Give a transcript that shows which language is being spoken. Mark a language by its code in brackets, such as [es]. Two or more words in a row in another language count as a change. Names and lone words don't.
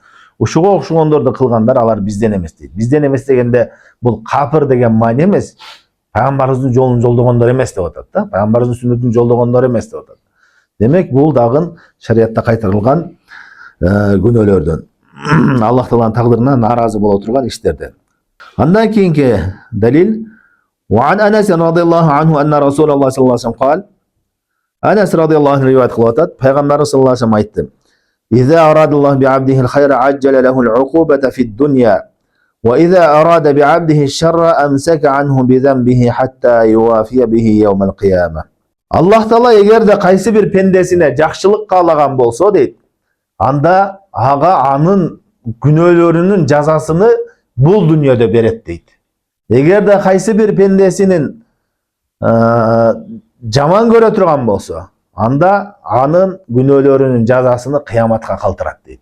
[ky] Ушуга окшогондорду кылгандар алар бизден эмес дейт. Бизден эмес дегенде бул капыр деген маани эмес. Пайгамбарыбыздын жолун жолдогондор эмес деп атат да. Пайгамбарыбыздын сүннөтүн жолдогондор эмес деп атат. Демек бул дагы шариятта кайтарылган күнөөлөрдөн. Аллах Тааланын тагдырына нааразы боло турган иштерден. Андан кийинки далил [ar] وعن أنس رضي الله عنه أن رسول الله صلى الله عليه وسلم قال أنس رضي الله عنه رواية قلواتات Peygamber صلى الله عليه وسلم aytты إذا أراد الله بعبده الخير عجل له العقوبة في الدنيا وإذا أراد بعبده الشر أمسك عنه بذنبه حتى يوافي به يوم القيامة. [ky] Allah Taala эгерде кайсы бир пендесине жакшылык каалаган болсо дейт, анда ага анын күнөөлөрүнүн жазасыны бул дүйнөдө берет дейт. Эгерде кайсы бир пендесинин жаман көрө турган болсо, анда анын күнөөлөрүнүн жазасыны кыяматка калтырат дейт.